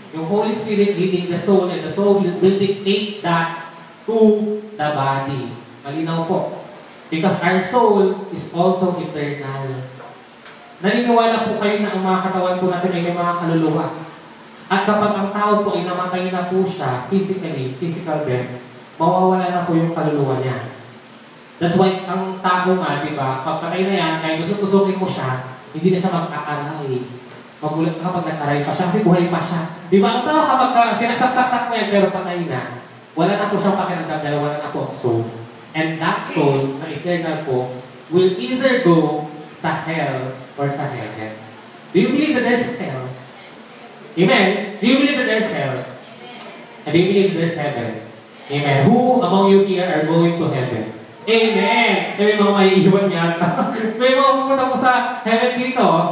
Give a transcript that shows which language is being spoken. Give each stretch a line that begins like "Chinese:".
English: Yung Holy Spirit leading the soul, and the soul will dictate that to the body.
Filipino: Malinaw po.
English: Because our soul is also eternal.
Filipino: Naniniwala po kayo na ang mga katawan po natin ay may mga kaluluwa. At kapag ang tao po ay namatay na po siya, physical death, mawawala na po yung kaluluwa niya. That's why ang tao nga, di ba, pagpatay na yan, kahit gusto-gustukin mo siya, hindi na siya mag-aaray. Magulat ka kapag nag-aray pa siya, kasi buhay pa siya. Di ba, ang tao kapag sinasaksak mo yan, pero patay na, wala na po siyang pakiramdam dahil wala na po ang soul.
English: And that soul, na eternal po, will either go sa hell or sa heaven. Do you believe that there's hell? Amen? Do you believe that there's hell? And do you believe that there's heaven? Amen. Who among you here are going to heaven?
Filipino: Amen! May mga maiiwan yata. May mga pumunta po sa heaven dito.